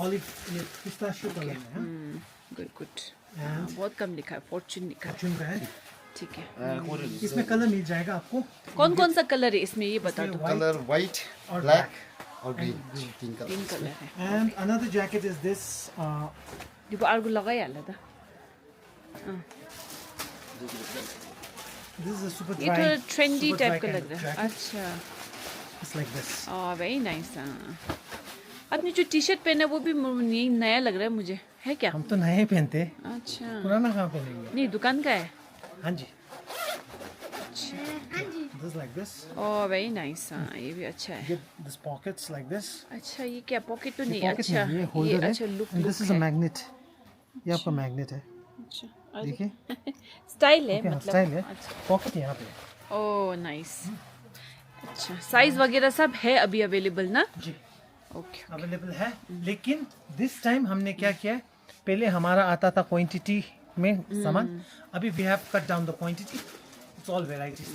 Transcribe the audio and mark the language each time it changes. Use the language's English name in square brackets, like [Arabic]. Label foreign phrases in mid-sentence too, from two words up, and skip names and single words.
[Hindi] ऑलिव, ये पिस्ताशियो कलर में है, [English] good good. And- [Hindi] बहुत कम लिखा है, फॉर्चून लिखा है। चुन रहा है। ठीक है। इसमें कलर मिल जाएगा आपको। कौन कौन सा कलर है इसमें, ये बता दो। [English] colour white [Hindi] और ब्लैक और ग्रीन, तीन कलर। तीन कलर है। [English] and another jacket is this, [Nepali] यो अर्को लगाइहाल्दा त। [English] this is a super [Hindi] ये ड्राई, थोड़ा ट्रेंडी टाइप का लग रहा है। अच्छा, [English] it's like this. very nice. [Hindi] आपने जो टी शर्ट पहना है वो भी यही नया लग रहा है मुझे, है क्या? हम तो नए पहनते हैं, अच्छा, पुराना कहाँ पहनेंगे। नहीं दुकान का है। हाँ जी, [English] this like this. very nice. [Hindi] हाँ, ये भी अच्छा है। [English] Get this pockets like this. [Hindi] अच्छा, ये क्या पॉकेट तो ये नहीं? pocket अच्छा, नहीं, ये होल्डर है। अच्छा लुक [English] And this is a [Hindi] है। magnet. ये आपका मैग्नेट है, अच्छा, देखिए। स्टाइल है Okay, मतलब। स्टाइल है। अच्छा, पॉकेट यहाँ पे है। [English] oh nice. [Hindi] अच्छा, साइज वगैरह सब है अभी अवेलेबल ना? जी, ओके। अवेलेबल है। लेकिन [English] this time [Hindi] हमने क्या किया है, पहले हमारा आता था क्वांटिटी में सामान, अभी [English] we have cut down the quantity, it's all varieties.